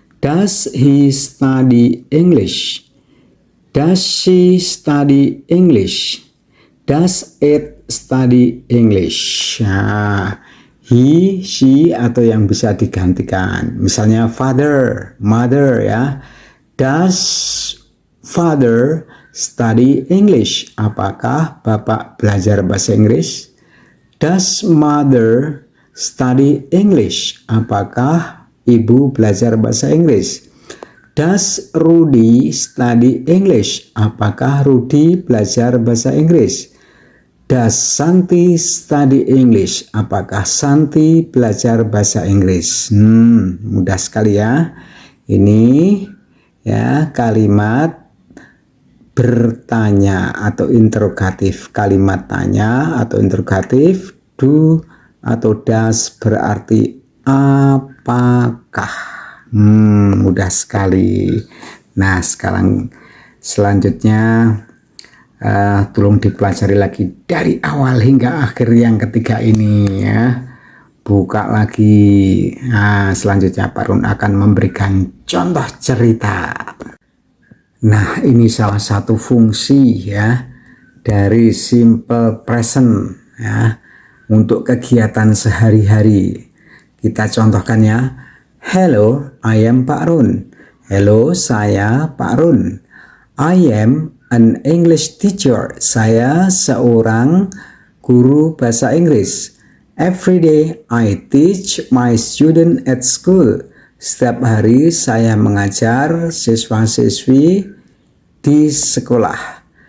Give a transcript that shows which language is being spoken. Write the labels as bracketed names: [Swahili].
[English] Does he study English? Does she study English? Does it study English? [Indonesian] Nah, he, she, atau yang bisa digantikan. Misalnya father, mother ya. [English] Does father study English? [Indonesian] Apakah bapak belajar bahasa Inggris? [English] Does mother study English? [Indonesian] Apakah ibu belajar bahasa Inggris? [English] Does Rudy study English? [Indonesian] Apakah Rudy belajar bahasa Inggris? [English] Does Santi study English? [Indonesian] Apakah Santi belajar bahasa Inggris? Mudah sekali ya. Ini ya, kalimat bertanya atau interrogatif. Kalimat tanya atau interrogatif, do atau does berarti apakah. Mudah sekali. Nah, sekarang selanjutnya tolong dipelajari lagi dari awal hingga akhir yang ketiga ini ya. Buka lagi. Nah, selanjutnya Pak Run akan memberikan contoh cerita. Nah, ini salah satu fungsi ya dari simple present ya untuk kegiatan sehari-hari. Kita contohkan ya. [English] Hello, I am Pak Run. Hello, [Indonesian] saya [English] Pak Run. I am an English teacher. [Indonesian] Saya seorang guru bahasa Inggris. [English] Every day I teach my student at school. [Indonesian] Setiap hari saya mengajar siswa-siswi di sekolah.